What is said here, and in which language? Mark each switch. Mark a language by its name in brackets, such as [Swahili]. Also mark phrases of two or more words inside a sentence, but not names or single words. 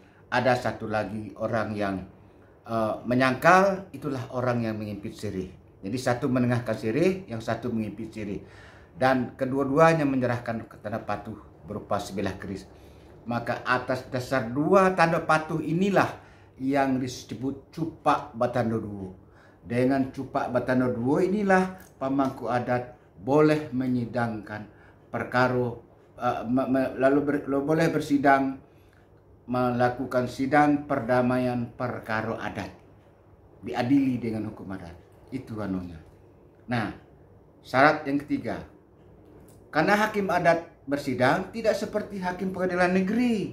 [Indonesian] Ada satu lagi orang yang menyangkal, itulah orang yang mengimpit sirih. Jadi satu menengahkan sirih, yang satu mengimpit sirih. Dan kedua-duanya menyerahkan tanda patuh berupa sebilah keris. Maka atas dasar 2 tanda patuh inilah yang disebut cupak batando duo. Dengan cupak batando duo inilah pemangku adat boleh menyidangkan perkara, boleh bersidang, melakukan sidang perdamaian perkara adat, diadili dengan hukum adat. Itu anunya. Nah, syarat yang ketiga, karena hakim adat bersidang tidak seperti hakim pengadilan negeri.